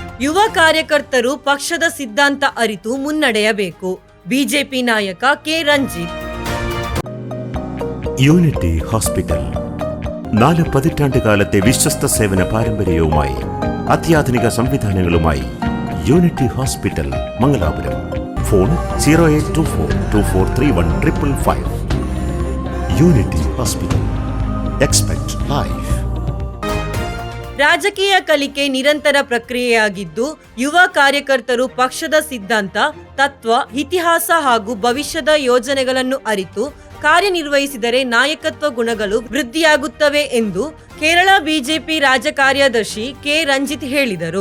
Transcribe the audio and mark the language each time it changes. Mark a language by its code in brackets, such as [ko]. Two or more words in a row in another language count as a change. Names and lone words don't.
[kn] ಯುವ ಕಾರ್ಯಕರ್ತರು ಪಕ್ಷದ ಸಿದ್ಧಾಂತ ಅರಿತು ಮುನ್ನಡೆಯಬೇಕು. ಬಿಜೆಪಿ ನಾಯಕ ಕೆ ರಂಜಿತ್. [ml] യൂണിറ്റി ഹോസ്പിറ്റൽ 4 പതിറ്റാണ്ടുകാലത്തെ വിശ്വസ്ത സേവന പാരമ്പര്യവുമായി അത്യാധുനിക സംവിധാനങ്ങളുമായി യൂണിറ്റി ഹോസ്പിറ്റൽ മംഗലാപുരം. ഫോൺ 0824243155. യൂണിറ്റി ഹോസ്പിറ്റൽ. [en] expect life. [kn] ರಾಜಕೀಯ ಕಲಿಕೆ ನಿರಂತರ ಪ್ರಕ್ರಿಯೆಯಾಗಿದ್ದು, ಯುವ ಕಾರ್ಯಕರ್ತರು ಪಕ್ಷದ ಸಿದ್ಧಾಂತ, ತತ್ವ, ಇತಿಹಾಸ ಹಾಗೂ ಭವಿಷ್ಯದ ಯೋಜನೆಗಳನ್ನು ಅರಿತು ಕಾರ್ಯನಿರ್ವಹಿಸಿದರೆ ನಾಯಕತ್ವ ಗುಣಗಳು ವೃದ್ಧಿಯಾಗುತ್ತವೆ ಎಂದು ಕೇರಳ ಬಿಜೆಪಿ ರಾಜ್ಯ ಕಾರ್ಯದರ್ಶಿ ಕೆ ರಂಜಿತ್ ಹೇಳಿದರು.